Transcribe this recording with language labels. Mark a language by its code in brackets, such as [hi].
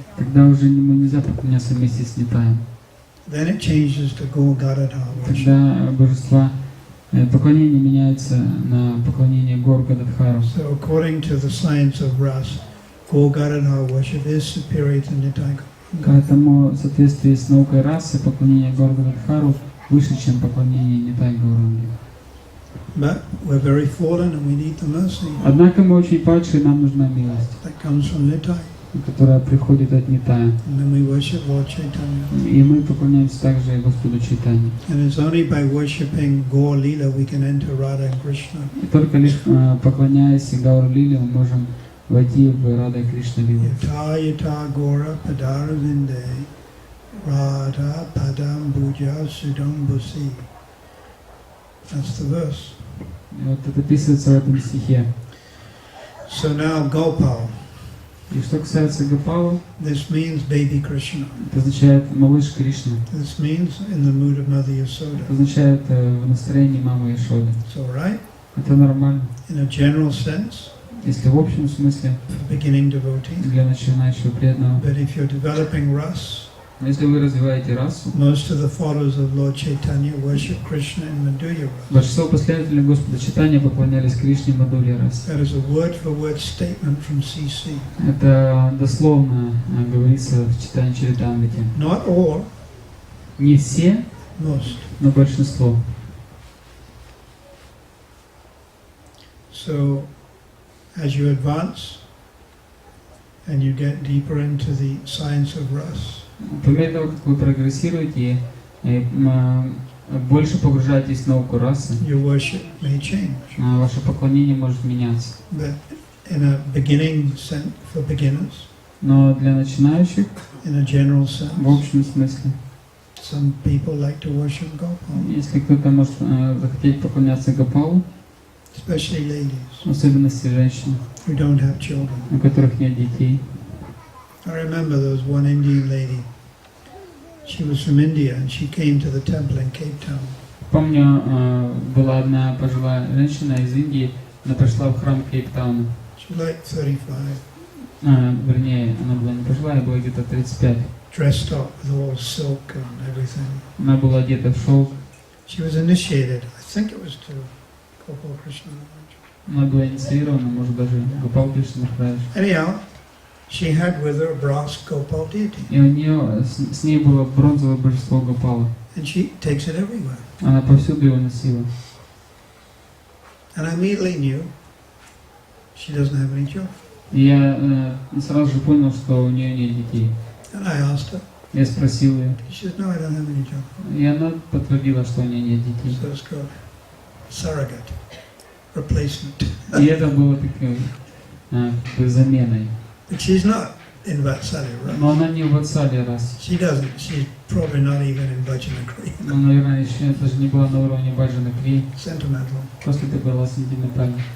[ru] тогда уже ему нельзя поклоняться вместе с Нитаем. [en] Then it changes to Gadadhar worship. [ru] Тогда божества, поклонение меняется на поклонение Гор Гададхару. [en] So according to the science of Ras, Gadadhar worship is superior to Nitai. [ru] Поэтому в соответствии с наукой расы поклонение Гор Гададхару выше, чем поклонение Нитай Гауранги. [en] But we're very fallen and we need the mercy. [ru] Однако мы очень падшие, нам нужна милость, [en] That comes from Nitai. [ru] которая приходит от Нитая. [en] And then we worship Lord Chaitanya. [ru] И мы поклоняемся также и Господу Чайтанье. [en] And it's only by worshipping Gaur Lila we can enter Radha and Krishna. [ru] И только лишь поклоняясь Гаур Лиле, мы можем войти в Рада и Кришна Лилу. [sa] Yata yata Gora Padara Vinde Radha Padam Bhuja Sudam Busi. [en] That's the verse. [ru] И вот это описывается в этом стихе. [en] So now Gopal. [ru] И что касается Гопала, [en] This means baby Krishna. [ru] это означает малыш Кришна. [en] This means in the mood of Mother Yasoda. [ru] Это означает в настроении мамы Ишоды. [en] It's all right. [ru] Это нормально. [en] In a general sense, [ru] Если в общем смысле, [en] for beginning devotee. [ru] для начинающего преданного. [en] But if you're developing Ras, [ru] Но если вы развиваете расу, [en] most of the followers of Lord Chaitanya worship Krishna in Madhurya Ras. [ru] большинство последователей Господа Чайтаньи поклонялись Кришне Мадхурья расе. [en] That is a word-for-word statement from CC. [ru] Это дословно говорится в Чайтанья Чаритамрите. [en] Not all, [ru] Не все, [en] most. [ru] но большинство. [en] So, as you advance and you get deeper into the science of Ras, [ru] По мере того, как вы прогрессируете и больше погружаетесь в науку расы, [en] your worship may change. [ru] ваше поклонение может меняться. [en] But in a beginning sense, for beginners, [ru] Но для начинающих, [en] in a general sense, [ru] в общем смысле, [en] some people like to worship Gopal, [ru] если кто-то может захотеть поклоняться Гопалу, [en] especially ladies [ru] в особенности женщины, [en] who don't have children. [ru] у которых нет детей. [en] I remember there was one Indian lady. She was from India and she came to the temple in Cape Town. [ru] Помню, была одна пожилая женщина из Индии, она пришла в храм Кейптауна. [en] She was like 35, [ru] Вернее, она была не пожилая, была где-то 35. [en] dressed up with all silk and everything. [ru] Она была одета в шелк. [en] She was initiated, I think it was to Gopal Krishna. [ru] Она была инициирована, может даже Гопал Кришна Махарадж. [en] Anyhow, she had with her a brass Gopal deity. [ru] И у нее с ней было бронзовое божество Гопала. [en] And she takes it everywhere. [ru] Она повсюду его носила. [en] And I immediately knew she doesn't have any children. [ru] И я сразу же понял, что у нее нет детей. [en] And I asked her. [ru] Я спросил ее. [en] She says, no, I don't have any children. [ru] И она подтвердила, что у нее нет детей. [en] So it's called surrogate, replacement. [ru] И это было такой заменой. [en] But she's not in Vatsalya, right? [ru] Но она не в Ватсале раз. [en] She doesn't. She's probably not even in Bhajanakri. [ru] Ну, наверное, еще даже не была на уровне Баджанакри. [en] Sentimental. [ru] Просто это было сентиментально.